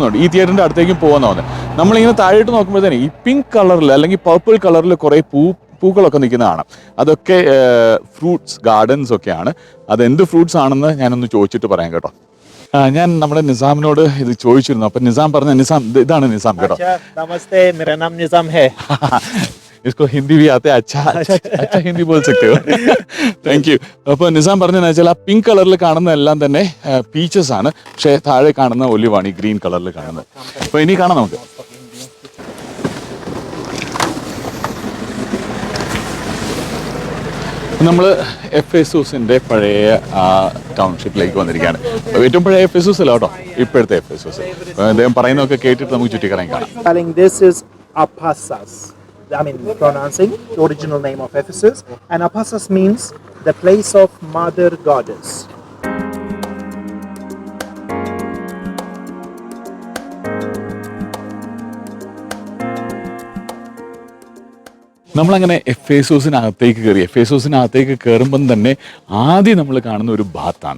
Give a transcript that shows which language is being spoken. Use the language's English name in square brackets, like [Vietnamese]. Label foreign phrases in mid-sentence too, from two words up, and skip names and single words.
[Malayalam] ഈ തിയേറ്ററിൻ്റെ അടുത്തേക്കും പോകുന്നതാണ്. നമ്മളിങ്ങനെ താഴോട്ട് നോക്കുമ്പോഴത്തേന് ഈ [English] pink colour-il [Malayalam] അല്ലെങ്കിൽ [English] purple colour-il [Malayalam] കുറേ പൂക്കളൊക്കെ നിൽക്കുന്നതാണ്. അതൊക്കെ [English] fruits gardens [Malayalam] ഒക്കെയാണ്. അതെന്ത് ഫ്രൂട്ട്സ് ആണെന്ന് ഞാനൊന്ന് ചോദിച്ചിട്ട് പറയാം കേട്ടോ. ഞാൻ നമ്മുടെ നിസാമിനോട് ഇത് ചോദിച്ചിരുന്നു. അപ്പം നിസാം പറഞ്ഞ നിസാം ഇതാണ് നിസാം കേട്ടോ. [Hindi] नमस्ते, मेरा नाम निजाम है. इसको हिंदी भी आते अच्छा हिंदी बोल सकते हो. [English] thank you. [Malayalam] അപ്പോൾ നിസാം പറഞ്ഞതെന്ന് വെച്ചാൽ ആ [English] pink colour-il [Malayalam] കാണുന്ന എല്ലാം തന്നെ പീച്ചസ് ആണ്. പക്ഷേ താഴെ കാണുന്ന ഒലിവാണ് ഈ [English] green colour-il [Malayalam] കാണുന്നത്. അപ്പോൾ ഇനി കാണാം നമുക്ക്. നമ്മൾ എഫെസൂസിൻ്റെ പഴയ ടൗൺഷിപ്പിലേക്ക് വന്നിരിക്കുകയാണ്. ഏറ്റവും പഴയ എഫെസൂസ് അല്ല കേട്ടോ, ഇപ്പോഴത്തെ എഫെസൂസ്. അദ്ദേഹം പറയുന്നതൊക്കെ കേട്ടിട്ട് നമുക്ക് ചുറ്റിക്കറങ്ങി കാണാം. [English] This is Ephesus. I mean, pronouncing the original name of Ephesus. And Ephesus means the place of Mother Goddess. [Malayalam] നമ്മളങ്ങനെ എഫെസൂസിനകത്തേക്ക് കയറി. എഫെസൂസിനകത്തേക്ക് കയറുമ്പം തന്നെ ആദ്യം നമ്മൾ കാണുന്ന ഒരു ബാത്താണ്.